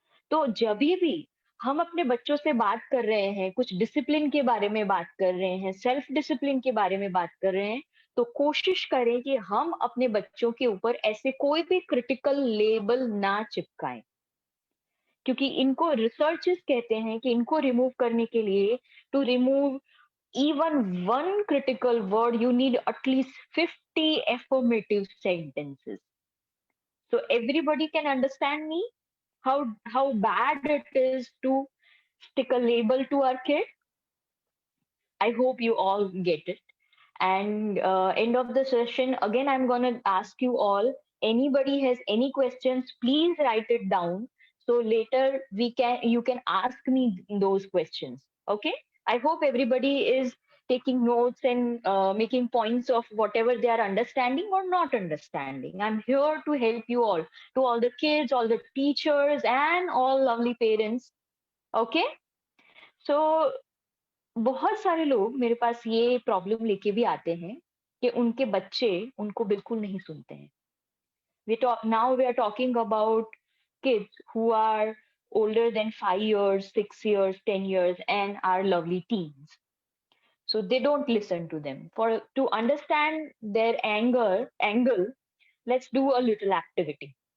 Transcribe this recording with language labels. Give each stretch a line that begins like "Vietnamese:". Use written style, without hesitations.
Hindi: तो जब भी हम अपने बच्चों से बात कर रहे हैं, कुछ डिसिप्लिन के बारे में बात कर रहे हैं, सेल्फ डिसिप्लिन के बारे में बात कर रहे हैं, तो कोशिश करें कि हम अपने बच्चों के ऊपर ऐसे कोई भी क्रिटिकल लेबल ना चिपकाएं, क्योंकि इनको रिसर्चर्स कहते हैं कि इनको रिमूव करने के लिए,
English: To remove even one critical word, you need at least 50 affirmative sentences. So everybody can understand me how bad it is to stick a label to our kid. I hope you all get it. And end of the session, again, I'm going to ask you all, anybody has any questions, please write it down. So later you can ask me those questions. Okay. I hope everybody is taking notes and making points of whatever they are understanding or not understanding. I'm here to help you all, to all the kids, all the teachers, and all lovely parents. Okay.
Hindi: So बहुत सारे लोग मेरे पास ये problem लेके भी आते हैं कि उनके बच्चे उनको बिल्कुल नहीं सुनते हैं.
English: Now we are talking about kids who are older than 5 years, 6 years, 10 years, and are lovely teens. So they don't listen to them. To understand their angle, let's do a little activity.